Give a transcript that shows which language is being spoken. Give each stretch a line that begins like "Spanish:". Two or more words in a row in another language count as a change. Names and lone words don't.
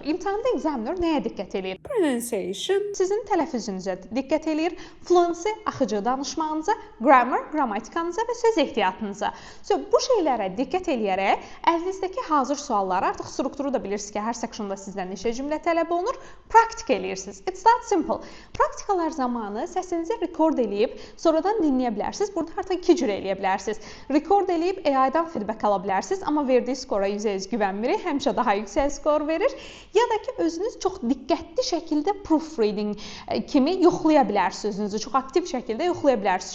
Azerbaijani: İmtahanda examiner nəyə diqqət eləyir? Pronunciation, sizin tələffüzünüzə diqqət eləyir, fluency, axıcı danışmağınıza, grammar, qrammatikanıza və söz ehtiyatınıza. Bu şeylərə diqqət eləyərək əlinizdəki hazır sualları, artıq strukturu da bilirsiniz ki, hər sectionda sizdən neçə cümlə tələb olunur, praktik eləyirsiniz.
English: It's that simple.
Azerbaijani: Praktikalar zamanı səsinizi rekord eləyib, sonradan dinləyə bilərsiniz. Burada artıq iki cür eləyə bilərsiniz. Rekord eləyib AI-dan feedback ala bilərsiniz, amma verdiyi skora %100 güvənmirik, həmişə daha yüksək skor verir. Ya da ki, özünüz çox diqqətli şəkildə proofreading kimi yoxlaya bilərsiniz, özünüzü çox aktiv şəkildə yoxlaya bilərsiniz.